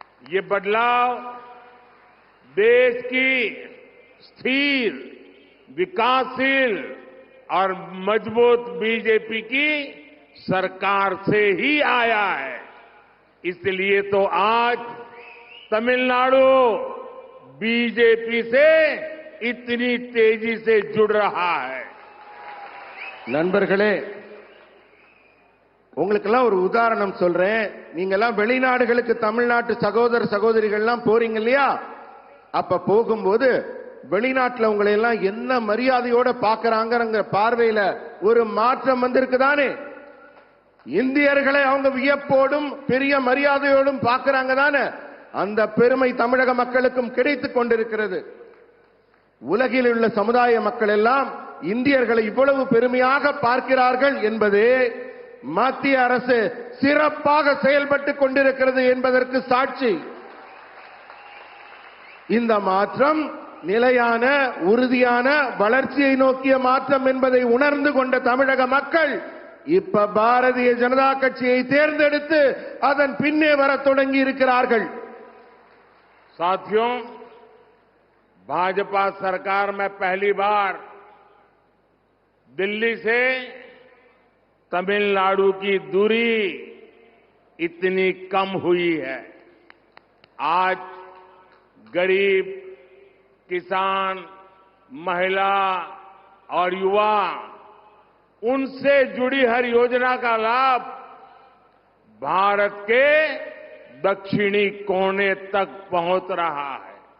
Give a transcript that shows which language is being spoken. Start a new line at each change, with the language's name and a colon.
Hindi: ये बदलाव देश की स्थिर, विकासशील और मजबूत बीजेपी की सरकार से ही आया है। इसलिए तो आज तमिलनाडु बीजेपी से इतनी तेजी से जुड़ रहा है।
Tamil: நண்பர்களே, உங்களுக்கெல்லாம் ஒரு உதாரணம் சொல்றேன். நீங்க எல்லாம் வெளிநாடுகளுக்கு தமிழ்நாட்டு சகோதர சகோதரிகள் எல்லாம் போறீங்க இல்லையா? அப்ப போகும்போது வெளிநாட்டுல உங்களை எல்லாம் என்ன மரியாதையோட பாக்குறாங்கிற பார்வையில ஒரு மாற்றம் வந்திருக்குதானே? இந்தியர்களை அவங்க வியப்போடும் பெரிய மரியாதையோடும் பாக்குறாங்க தானே? அந்த பெருமை தமிழக மக்களுக்கும் கிடைத்துக் கொண்டிருக்கிறது. உலகில் உள்ள சமுதாய மக்கள் எல்லாம் இந்தியர்களை இவ்வளவு பெருமையாக பார்க்கிறார்கள் என்பதே மத்திய அரசு சிறப்பாக செயல்பட்டுக் கொண்டிருக்கிறது என்பதற்கு சாட்சி. இந்த மாற்றம் நிலையான உறுதியான வளர்ச்சியை நோக்கிய மாற்றம் என்பதை உணர்ந்து கொண்ட தமிழக மக்கள் இப்ப பாரதிய ஜனதா கட்சியை தேர்ந்தெடுத்து அதன் பின்னே வரத் தொடங்கி இருக்கிறார்கள்.
Hindi: साथियों, भाजपा सरकार में पहली बार दिल्ली से तमिलनाडु की दूरी इतनी कम हुई है. आज गरीब, किसान, महिला और युवा उनसे जुड़ी हर योजना का लाभ भारत के दक्षिणी कोने तक पहुंच रहा है.